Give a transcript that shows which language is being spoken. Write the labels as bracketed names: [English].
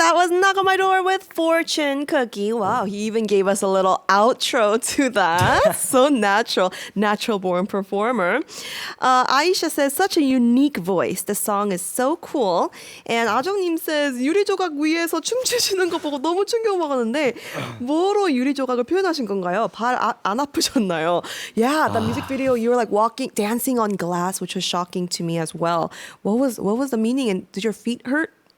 [English] Knock on My Door with 포츈쿠키. Wow, he even gave us a little outro to that. So natural born performer. Aisha says, such a unique voice. The song is so cool. And 아정님 says, [Korean] 유리조각 위에서 춤추시는 거 보고 너무 충격먹었는데 뭐로 유리조각을 표현하신 건가요? 발 안 아프셨나요? [English] Yeah, the music video, you were like dancing on glass, which was shocking to me as well. What was the meaning and did your feet hurt?